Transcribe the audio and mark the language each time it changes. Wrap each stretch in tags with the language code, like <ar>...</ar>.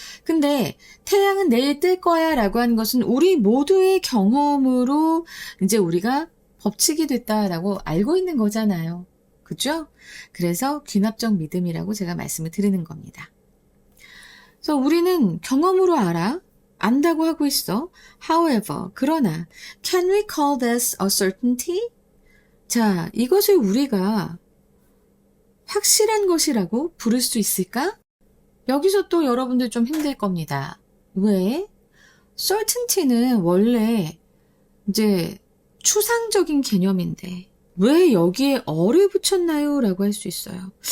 <ko>근데 태양은 내일 뜰 거야 라고 하는 것은 우리 모두의 경험으로 이제 우리가 법칙이 됐다라고 알고 있는 거잖아요. 그죠? 그래서 귀납적 믿음이라고 제가 말씀을 드리는 겁니다. 그래서 우리는 경험으로 알아. 안다고 하고 있어.</ko> <en>However,</en> <ko>그러나</ko> <en>can we call this a certainty?</en> <ko>자, 이것을 우리가 확실한 것이라고 부를 수 있을까? 여기서 또 여러분들 좀 힘들 겁니다. 왜? certainty는 원래 이제 추상적인 개념인데 왜 여기에 어를 붙였나요? 라고 할 수 있어요.</ko>